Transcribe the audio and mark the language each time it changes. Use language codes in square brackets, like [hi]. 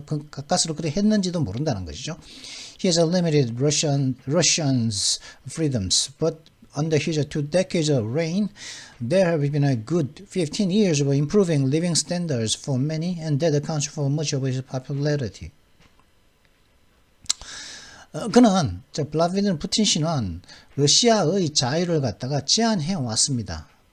[ko] 가까스로 그래 했는지도 모른다는 것이죠. [en] He has limited Russians' freedoms, but under his 2 decades of reign, there have been a good 15 years of improving living standards for many, and that accounts for much of his popularity. [ko] 그는 블라디미르 푸틴 씨는 러시아의 자유를 갖다가 제한해 왔습니다.